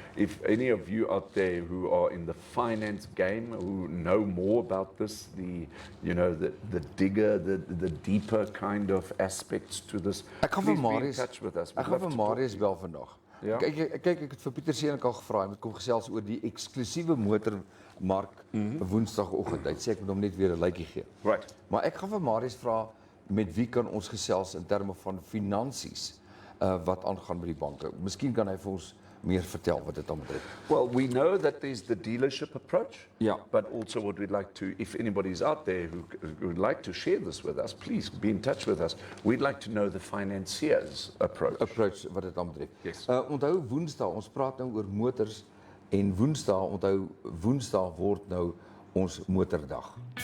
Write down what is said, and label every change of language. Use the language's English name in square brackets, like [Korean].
[English] If any of you out there who are in the finance game, who know more about this, the digger, the deeper kind of aspects to this, please be in touch with us. [Afrikaans] Ek gaan vir Marius bel vandag. Ja. Kyk, ek het vir Pieter Seenek al gevra, hy moet kom gesels oor die eksklusiewe motormark Woensdagoggend. Hy sê ek moet hom net weer 'n lytjie gee. [English] Right. [Afrikaans] Maar ek gaan vir Marius vra met wie kan ons gesels in terme van finansies wat aangaan by die banke. Miskien kan hy vir ons meer vertel wat dit dan betref. [English] Well, we know that there's the dealership approach, Yeah. but also what we'd like to, if anybody's out there who would like to share this with us, please be in touch with us. We'd like to know the financiers' approach. [Afrikaans] Wat dit dan betref. [English] Yes. [Afrikaans] Onthou Woensdae, ons praat nou oor motors en Woensdae word nou ons motordag.